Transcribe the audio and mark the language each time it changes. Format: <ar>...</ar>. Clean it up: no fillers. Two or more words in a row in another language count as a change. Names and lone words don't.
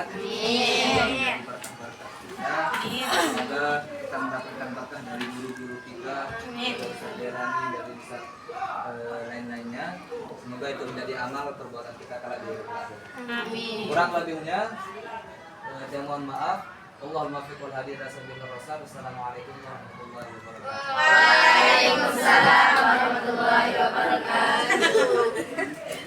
<id>Amin. Berkah-berkah kita. Semoga kita mendapatkan berkah dari guru-guru kita, saudarani dari Ustaz lain-lainnya. Semoga itu menjadi amal perbuatan kita kala di akhirat. Amin. Kurang lebihnya, saya mohon maaf.</id> <ar>اللهم فق والهادي رسول الله رسول. السلام عليكم ورحمة الله وبركاته. وعليكم السلام ورحمة الله وبركاته.</ar>